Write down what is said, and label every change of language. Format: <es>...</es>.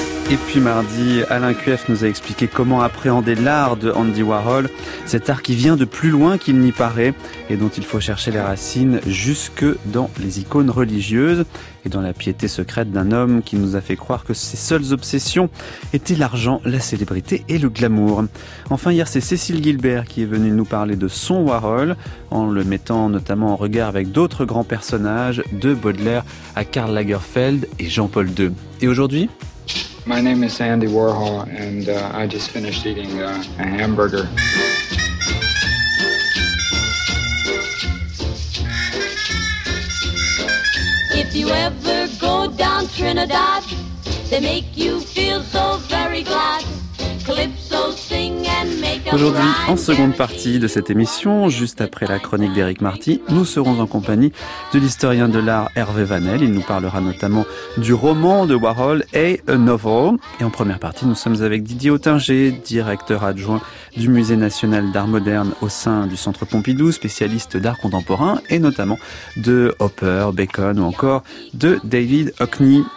<fr>Et puis mardi, Alain Cueff nous a expliqué comment appréhender l'art de Andy Warhol, cet art qui vient de plus loin qu'il n'y paraît et dont il faut chercher les racines jusque dans les icônes religieuses et dans la piété secrète d'un homme qui nous a fait croire que ses seules obsessions étaient l'argent, la célébrité et le glamour. Enfin hier, c'est Cécile Gilbert qui est venue nous parler de son Warhol en le mettant notamment en regard avec d'autres grands personnages, de Baudelaire à Karl Lagerfeld et Jean-Paul II. Et aujourd'hui,</fr> <en>my name is Andy Warhol, and I just finished eating a hamburger. If you ever go down Trinidad, they make you feel so very glad. Calypso sing and make a rhyme.</en> <fr>Aujourd'hui, en seconde partie de cette émission, juste après la chronique d'Éric Marty, nous serons en compagnie de l'historien de l'art Hervé Vanel. Il nous parlera notamment du roman de Warhol, A Novel. Et en première partie, nous sommes avec Didier Ottinger, directeur adjoint du Musée National d'Art Moderne au sein du Centre Pompidou, spécialiste d'art contemporain et notamment de Hopper, Bacon ou encore de David Hockney.</fr>